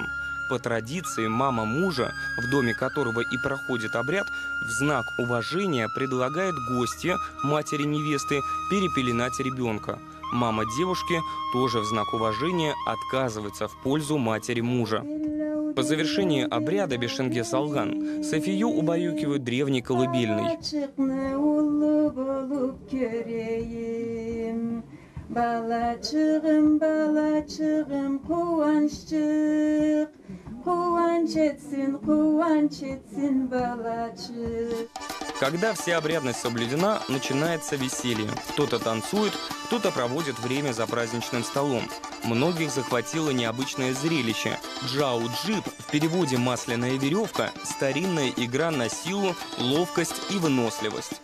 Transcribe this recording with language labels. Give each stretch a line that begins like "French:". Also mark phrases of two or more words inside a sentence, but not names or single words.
Russian: По традиции, мама мужа, в доме которого и проходит обряд, в знак уважения предлагает гостье, матери невесты, перепеленать ребенка. Мама девушки тоже в знак уважения отказывается в пользу матери мужа. По завершении обряда Бешенге Салган Софию убаюкивают древней колыбельной.
Crimean Tatar: Балачığım, balacığım, kıvanççık, kıvanç etsin балачığım.
Russian: Когда вся обрядность соблюдена, начинается веселье. Кто-то танцует, кто-то проводит время за праздничным столом. Многих захватило необычное зрелище. Джау-джип, в переводе «масляная веревка», старинная игра на силу, ловкость и выносливость.